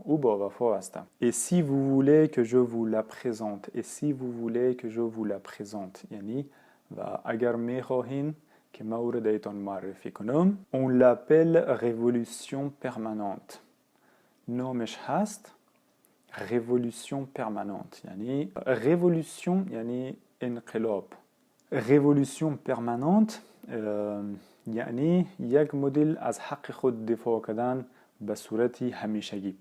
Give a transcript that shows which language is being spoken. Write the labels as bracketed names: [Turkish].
[Persian] او با وفا هست. [French] Et si vous voulez que je vous la présente. Et si vous voulez que je vous la présente [Persian] یعنی و اگر میخواهین که موردتان معرفی کنم. [French] On l'appelle révolution permanente. [Persian] نامش هست révolution permanente یعنی révolution یعنی انقلاب. révolution permanente یعنی یک مدل از حق خود دفاع کردن به صورت همیشگی.